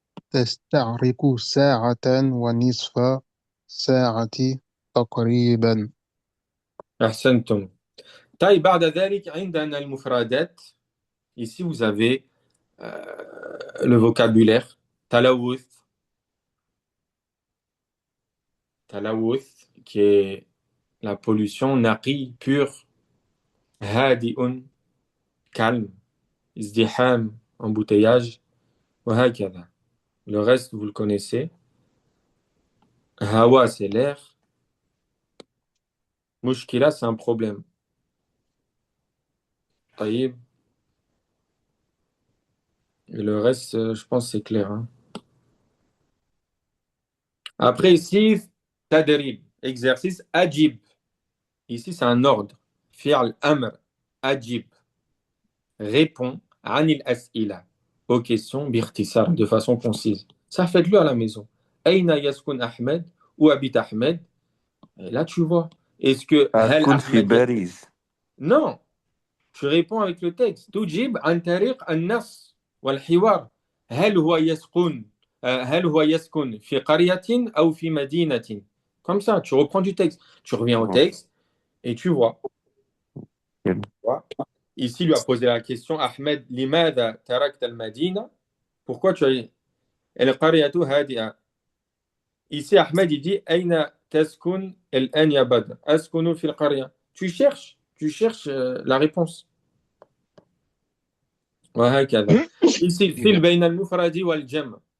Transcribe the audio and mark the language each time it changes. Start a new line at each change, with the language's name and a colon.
Arabic: تستغرق ساعة ونصف ساعة تقريبا. أحسنتم. طيب بعد ذلك عندنا المفردات.
French: Ici, vous avez le vocabulaire. Talawuth, qui est la pollution. Naqi, pure. Hadi'un, calme. Izdiham, embouteillage.
Arabic: Wahakada.
French: Le reste, vous le connaissez. Hawa, c'est l'air. Mushkila, c'est un problème.
Arabic: Taïb.
French: Et le reste, je pense, c'est clair. Hein. Après, ici, tadrib, exercice, ajib. Ici, c'est un ordre.
Arabic: Fi'al amr, ajib.
French: Réponds,
Arabic: anil as'ila,
French: aux questions, birtisar, de façon concise. Ça, faites-le à la maison.
Arabic: Aina yaskun Ahmed,
French: où habite Ahmed? Et là, tu vois. Est-ce que hal
Arabic: هتكون في Ahmed باريس.
French: Non, tu réponds avec le texte.
Arabic: تجيب عن طريق النص والحوار. هل هو يسكن في قرية أو في مدينة?
French: Comme ça, tu reprends du texte. Tu reviens au texte et tu vois. Ici, il lui a posé la question Ahmed,
Arabic: لماذا تركت المدينة?
French: Pourquoi tu as
Arabic: القرية هادئة?
French: Ici, Ahmed, il dit
Arabic: أين تسكن الآن يا بدر؟ أسكن في القرية.
French: Tu cherches la réponse.
Arabic: وهكذا. Ici, الفيل بين المفرد والجمع.